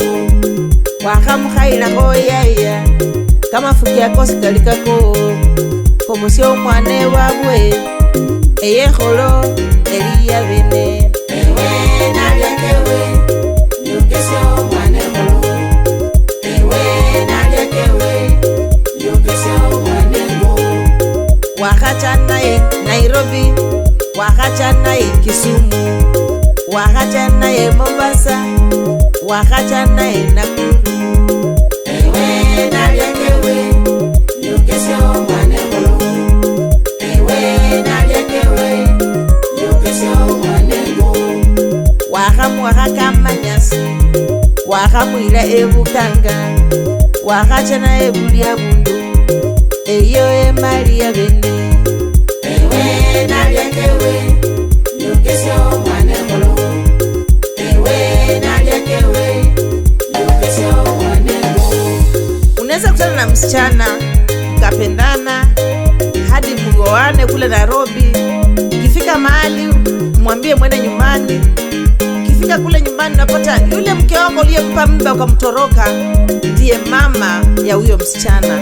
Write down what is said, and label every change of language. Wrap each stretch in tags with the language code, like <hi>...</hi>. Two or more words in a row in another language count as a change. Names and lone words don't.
<luy>Wakamkhaila hoyaya kama fukia kosikalikako komosya umwane wabwe eye kholo eliya bene. Ewe nalia kewe yokesya umwana kholo. Ewe nalia kewe yokesya umwana ngo. Wakacha naye Nairobi, wakacha naye Kisumu, wakacha naye Mombasa, wakacha naye Nakuru. Ewe nalia kewe yokesya umwana kholo. Ewe nalia kewe yokesya umwana ngo. Wakakamanyasi, wakamwila ebukanga, wakacha naye bulya bundu eyo emalia bene. Ewe nalia kewe yokesya umwana kholo. Ewe nalia kewe yokesya umwana ngo.</luy> <sw>Unaweza kutana na msichana mkapendana hadi mgoane kule Nairobi. Ukifika mahali mwambie mwende nyumbani. Ukifika kule nyumbani unapata yule mke wako uliyempa mimba ukamtoroka ndiye mama ya huyo msichana.</sw>